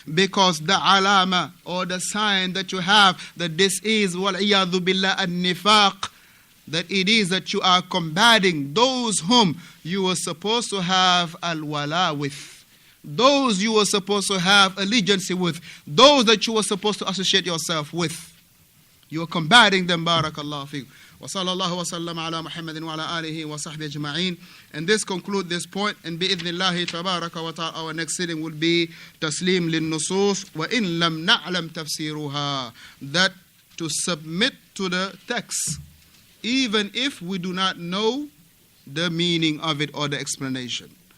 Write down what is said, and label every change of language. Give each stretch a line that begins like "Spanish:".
English: Because the alama or the sign that you have that this is wal iyadhu billah an-nifaq, that it is that you are combating those whom you were supposed to have al-wala with. Those you were supposed to have allegiance with. Those that you were supposed to associate yourself with. You are combating them, barakallahu fikum.
Arabic: وصلى الله وسلم على محمد وعلى آله وصحبه أجمعين.
English: And this conclude this point, and
Arabic: بإذن الله تبارك وتعالى
English: our next sitting will be
Arabic: تسليم للنصوص وإن لم نعلم تفسيرها,
English: that to submit to the text even if we do not know the meaning of it or the explanation.